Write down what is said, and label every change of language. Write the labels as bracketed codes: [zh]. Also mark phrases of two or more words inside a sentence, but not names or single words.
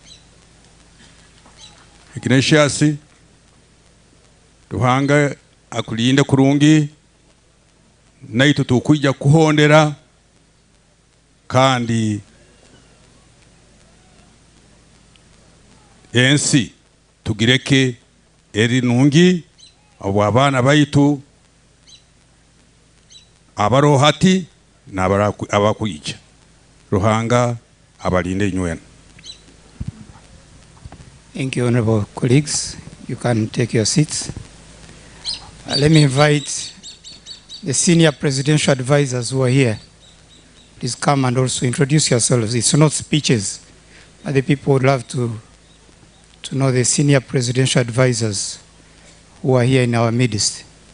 [nyo] Ignatius Ruhanga akulinde kurungi naitu tukujya kuhondera kandi ensi tugireke eri nungi abo abana baitu abarohati na abakuyija. Ruhanga abalinde nywena. [en] Thank you, honorable colleagues. You can take your seats. Let me invite the senior presidential advisors who are here. Please come and also introduce yourselves. It's not speeches, but the people would love to know the senior presidential advisors who are here in our midst.